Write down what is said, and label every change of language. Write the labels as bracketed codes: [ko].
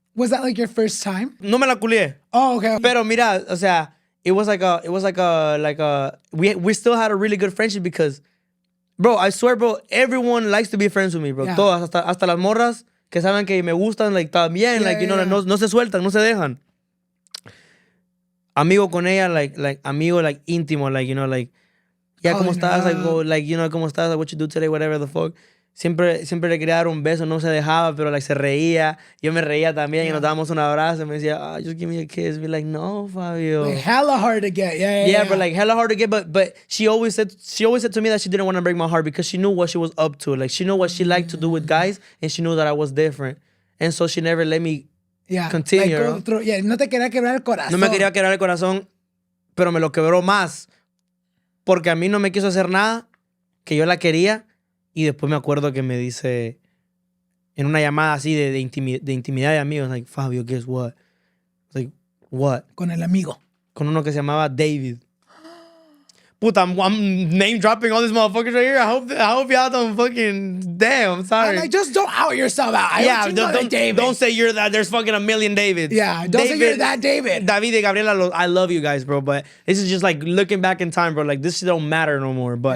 [en] Was that like your first time? [es] No me la culié. [en] Oh, okay. [es] Pero mira, o sea, [en] it was like a we still had a really good friendship because, bro, I swear, bro, everyone likes to be friends with me, bro. Yeah. [es] Todas, hasta las morras que saben que me gustan, like, también, [en] like, you know, [es] no se sueltan, no se dejan. Amigo con ella, like, amigo, like, íntimo, like, [en] you know, [es] like, yeah, ¿cómo estás? [en] Like, oh, like, you know, [es] ¿cómo estás? [en] Like, what you do today, whatever the fuck. [es] Siempre le quería dar un beso, no se dejaba, pero, like, se reía. Yo me reía también y nos dábamos un abrazo. Y me decía, [en] just give me a kiss. Be like, no, Fabio. Like, hella hard to get, yeah. But, like, hella hard to get, but she always said to me that she didn't want to break my heart because she knew what she was up to. Like, she knew what she liked to do with guys, and she knew that I was different. And so she never let me continue. Like, go through, [es] no te quería quebrar el corazón. No me quería quebrar el corazón, pero me lo quebró más. Porque a mí no me quiso hacer nada, que yo la quería. Y después me acuerdo que me dice, en una llamada así de intimidad de amigos, like, Fabio, [en] guess what? Like, what? [es] Con el amigo. Con uno que se llamaba David. [en] Puta, I'm name dropping all these motherfuckers right here. I hope y'all don't fucking, damn, I'm sorry. I'm like, just don't out yourself out. Don't say you're that. There's fucking a million Davids. Yeah, don't say you're that David. David y Gabriela, I love you guys, bro, but this is just like looking back in time, bro. Like, this shit don't matter no more, but...